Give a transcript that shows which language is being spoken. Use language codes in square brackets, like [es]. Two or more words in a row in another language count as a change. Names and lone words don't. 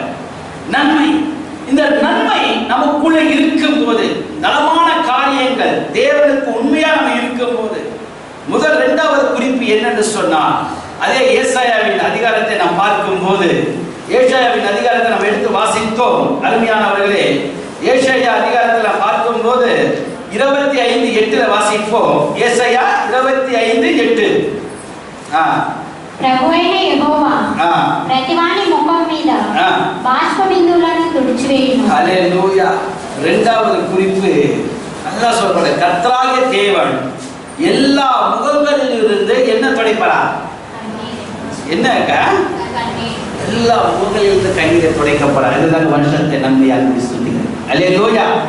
[ta] நன்மை, இந்த நன்மை நமக்குள்ள இருக்கும் போது, நலமான காரியங்கள் தேவனுக்கு உண்மையா நம்ம இருக்கும் போது, முதல் இரண்டாவது குறிப்பு என்னன்னு சொன்னால், அதே ஏசாயாவின் அதிகாரத்தை நாம் பார்க்கும் போது, ஏசாயாவின் அதிகாரத்தை நம்ம எடுத்து வாசித்தோம். அருமையானவர்களே, ஏசாயா அதிகாரத்தில் நாம் பார்க்கும் போது 25:8 வாசிப்போம். ஏசாயா 25:8. [te] ప్రభువైన యెహోవా ప్రతివాని ముఖం మీద బాష్ప బిందువులను తుడిచివేయును. [ta] ஹல்லேலூயா. இரண்டாவது குறிப்பு நல்லா சொல்றாரு, கர்த்தராகிய தேவன் எல்லா முகங்களிலிருந்து என்ன துடைப்பாரா? என்னங்க? எல்லா முகங்களிலிருந்து கண்ணீரை துடைக்கப்படுறார். இதுதான் வருஷத்தை நன்மையாக சொல்லுங்க. ஹல்லேலூயா.